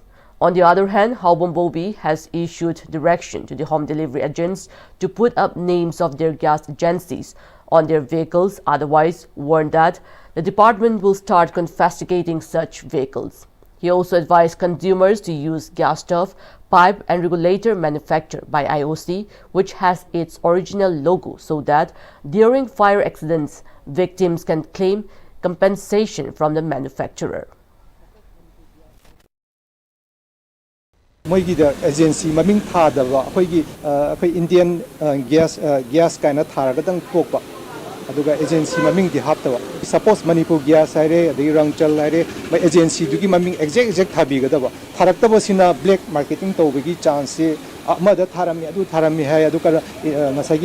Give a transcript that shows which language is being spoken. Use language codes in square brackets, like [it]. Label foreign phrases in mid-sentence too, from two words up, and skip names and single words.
[en] On the other hand, Haubam Bobi has issued direction to the home delivery agents to put up names of their gas agencies on their vehicles, otherwise warned that the department will start confiscating such vehicles. He also advised consumers to use gas stove, pipe and regulator manufactured by IOC, which has its original logo, so that during fire accidents, victims can claim compensation from the manufacturer. [mni] Moigida agency maming thadaba akhoi Indian gas kaina tharagadang pokpa aduga agency maming di haptawa suppose Manipur gas haire adi rangchal haire mai agency dugi maming exact thabigadaba tharaktaba sina [en] black marketing [mni] tawbagi chance amada tharami adu tharami hai adu kara ngasagi